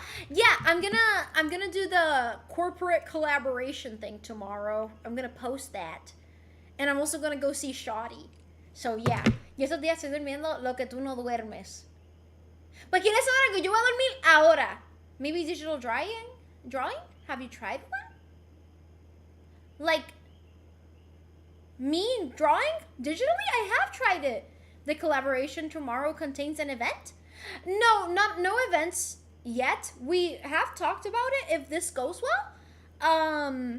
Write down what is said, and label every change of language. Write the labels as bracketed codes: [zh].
[en] Yeah, I'm gonna do the corporate collaboration thing tomorrow. I'm gonna post that, and I'm also gonna go see Shoddy. So yeah, [es] y esos días estoy durmiendo lo que tú no duermes. ¿Pues quieres ahora que yo voy a dormir ahora? [en] Maybe digital drawing? Have you tried one? Like, me drawing digitally? I have tried it. The collaboration tomorrow contains an event? No events yet. We have talked about it if this goes well.